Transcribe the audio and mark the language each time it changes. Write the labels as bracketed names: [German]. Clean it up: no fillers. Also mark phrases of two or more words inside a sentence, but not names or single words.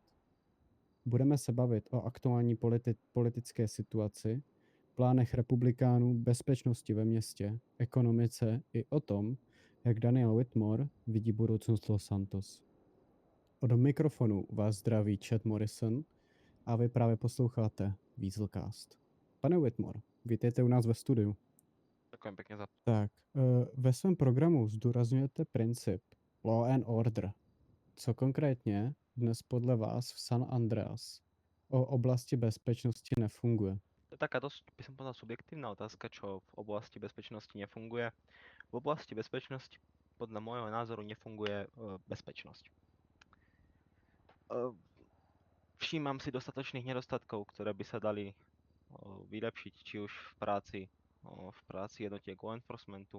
[Czech] Budeme se bavit o aktuální politické situaci, plánech republikánů, bezpečnosti ve městě, ekonomice i o tom, jak Daniel Whitmore vidí budoucnost Los Santos. Od mikrofonu vás zdraví Chad Morrison a vy právě posloucháte Weaselcast. Pane Whitmore, vítejte u nás ve studiu. [Slovak] Ďakujem pekne za... [Czech] Tak, ve svém programu zdůrazňujete princip [English] law and order. [Czech] Co konkrétně dnes podle vás v San Andreas o oblasti bezpečnosti nefunguje? [Slovak] To je taká dosť, by som povedal, subjektívna otázka, čo v oblasti bezpečnosti nefunguje. V oblasti bezpečnosti podľa môjho názoru nefunguje bezpečnosť. Všímam si dostatočných nedostatkov, ktoré by sa dali vylepšiť, či už v práci jednotiek [English] law enforcementu.